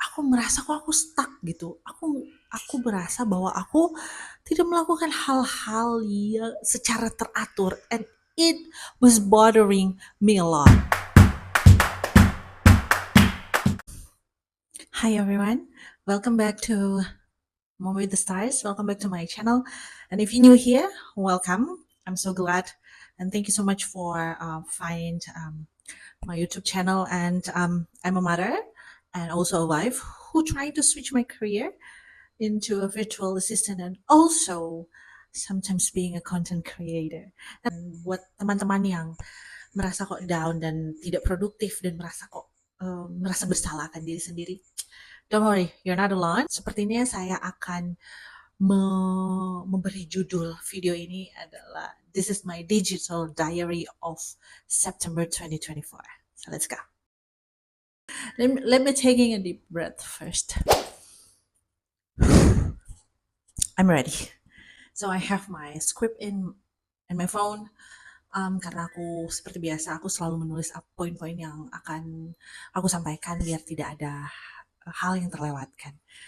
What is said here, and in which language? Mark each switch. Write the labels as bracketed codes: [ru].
[id] aku merasa kok aku stuck gitu. Aku berasa bahwa aku tidak melakukan hal-hal yang secara teratur, [en] and it was bothering me a lot. Hi everyone, welcome back to Mom with the Stars. Welcome back to my channel. And if you're new here, welcome. I'm so glad, and thank you so much for find my YouTube channel. And I'm a mother and also a wife who trying to switch my career into a virtual assistant and also sometimes being a content creator. [id] Dan buat teman-teman yang merasa kok down dan tidak produktif dan merasa bersalah akan diri sendiri, [en] don't worry, you're not alone. [id] Sepertinya saya akan memberi judul video ini adalah [en] This is my digital diary of September 2024. So let's go. Let me taking a deep breath first. I'm ready. So I have my script in my phone. [id] Karena aku seperti biasa, aku selalu menulis poin-poin yang akan aku sampaikan biar tidak ada hal yang terlewatkan.